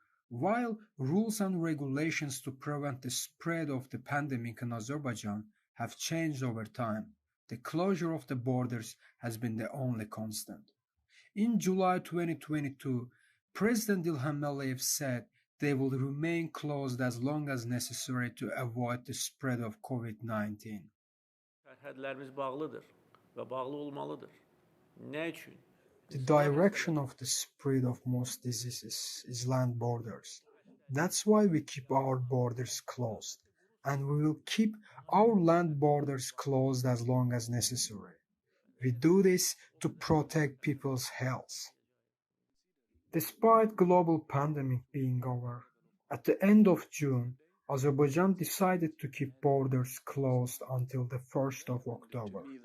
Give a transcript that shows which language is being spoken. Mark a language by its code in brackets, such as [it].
[en] While rules and regulations to prevent the spread of the pandemic in Azerbaijan have changed over time, the closure of the borders has been the only constant. In July 2022, President Ilham Aliyev said they will remain closed as long as necessary to avoid the spread of COVID-19. [az] Sərhədlərimiz bağlıdır və bağlı olmalıdır. Nə üçün? [en] The direction of the spread of most diseases is land borders. That's why we keep our borders closed, and we will keep our land borders closed as long as necessary. We do this to protect people's health. Despite global pandemic being over, at the end of June, Azerbaijan decided to keep borders closed until the 1st of October.